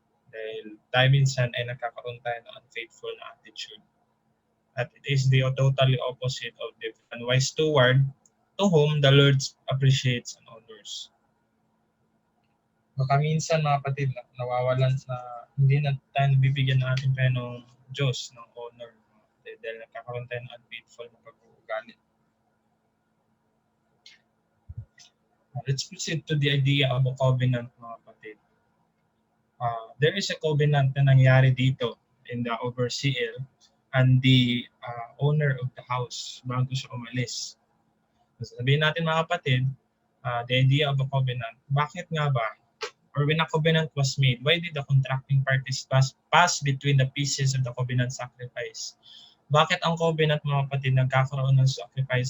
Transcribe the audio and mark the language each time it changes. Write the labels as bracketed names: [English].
[Filipino] Dahil tayo minsan ay nagkakaroon tayo ng unfaithful na attitude. [English] At it is the totally opposite of the unwise steward to whom the Lord appreciates and honors. [Filipino] Baka minsan, mga kapatid, nawawalan sa hindi na tayo nabibigyan ng ating Panginoong Diyos ng honor, dahil nagkakaroon tayo ng unfaithful na pag-uugali. [English] Let's proceed to the idea of a covenant, [Filipino] mga kapatid. [English] There is a covenant [Filipino] na nangyari dito [English] in the overseer and the owner of the house [Filipino] bago siya umalis. [English] So, [Filipino] sabihin natin, mga kapatid, [English] the idea of a covenant, [Filipino] bakit nga ba, [English] or when a covenant was made, why did the contracting parties pass between the pieces of the covenant sacrifice? [Filipino] Bakit ang covenant, mga kapatid, nagkakaroon ng sacrifice?